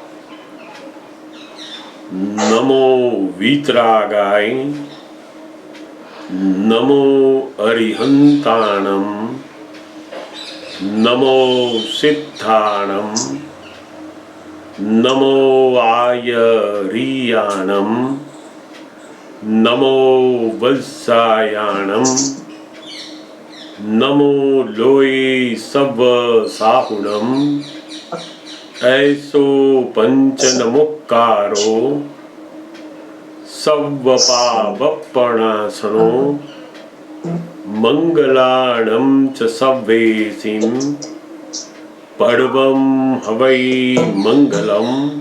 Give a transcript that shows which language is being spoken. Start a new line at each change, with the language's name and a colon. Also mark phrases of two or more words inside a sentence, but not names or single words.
Prakrit languages: નમો વીતરાગાય, નમો અરિહંતાણમ, નમો સિદ્ધાણમ, નમો આયરિયાણમ, નમો વત્સાયાણમ, નમો લોય સવ સાહુણમ, ऐसो पंचनमुक्कारो सव्वपावपणासनो मंगलाणं च सव्वेसिं पडवं हवै मंगलम्.